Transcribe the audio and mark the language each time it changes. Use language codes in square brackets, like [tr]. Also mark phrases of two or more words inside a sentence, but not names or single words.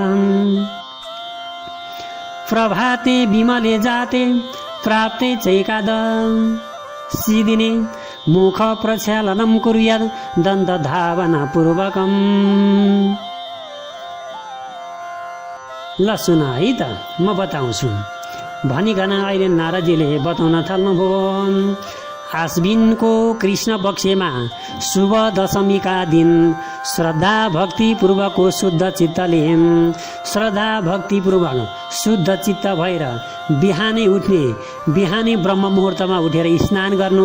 [sa] प्रभाते विमले जाते प्राप्ते चैकादशी दिने मुख प्रक्षालनं कुर्यात् दन्तधावनपूर्वकम्। [ne] ल सुन है त, म बताउँछु भनिकन अहिले नारदजीले बताउन थाल्नुभयो। आश्विनको कृष्ण पक्षमा शुभ दशमीका दिन श्रद्धा भक्तिपूर्वकको शुद्ध चित्तले, श्रद्धा भक्तिपूर्वक शुद्ध चित्त भएर बिहानै उठ्ने, बिहानै ब्रह्म मुहुर्तमा उठेर स्नान गर्नु।